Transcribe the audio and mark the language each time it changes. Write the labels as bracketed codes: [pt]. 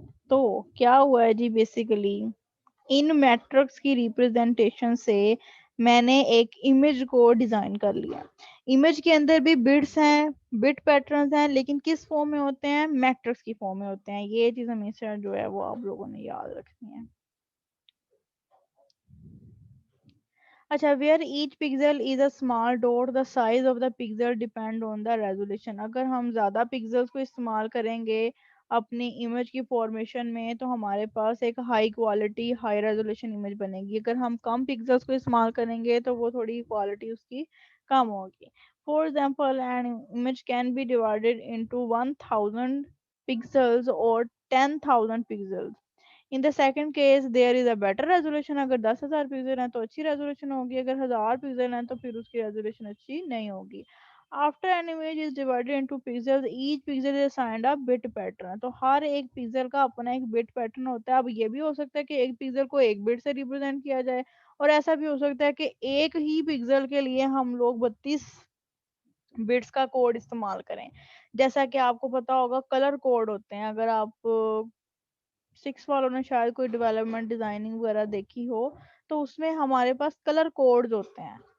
[ur] تو کیا ہوا ہے جی، بیسیکلی ان میٹرکس کی ریپرزینٹیشن سے میں نے ایک امیج کو ڈیزائن کر لیا. امیج کے اندر بھی بٹس ہیں، بٹ پیٹرنز ہیں، لیکن کس فارم میں ہوتے ہیں؟ میٹرکس کی فارم میں ہوتے ہیں. یہ چیز ہمیشہ جو ہے وہ آپ لوگوں نے یاد رکھنی ہے. [en] اچھا، where each pixel is a small dot the size of the pixel depend on the resolution. [ur] اگر ہم زیادہ پکسلس کو استعمال کریں گے اپنی امیج کی فارمیشن میں تو ہمارے پاس ایک high quality high resolution image بنے گی. اگر ہم کم پکسلس کو استعمال کریں گے تو وہ تھوڑی کوالٹی اس کی کم ہوگی. [en] For example an image can be divided into 1000 pixels or 10,000 pixels. In the second case there is a better resolution. [ur] اگر 10,000 پکسل ہیں تو اچھی ریزولوشن ہوگی، اگر 1000 پکسل ہیں تو پھر اس کی ریزولوشن اچھی نہیں ہوگی. [en] After an image is divided into pixels, each pixel is assigned a bit pattern. [ur] تو ہر ایک پکسل کا اپنا ایک بٹ پیٹرن ہوتا ہے. اب یہ بھی ہو سکتا ہے کہ ایک پکسل کو ایک بٹ سے ریپرزینٹ کیا جائے اور ایسا بھی ہو سکتا ہے کہ ایک ہی پکسل کے لیے ہم لوگ 32 بٹس کا کوڈ استعمال کریں. جیسا کہ آپ کو پتا ہوگا کلر کوڈ ہوتے ہیں. اگر آپ 6 والوں نے شاید کوئی ڈیولپمنٹ ڈیزائننگ وغیرہ دیکھی ہو تو اس میں ہمارے پاس کلر کوڈز ہوتے ہیں.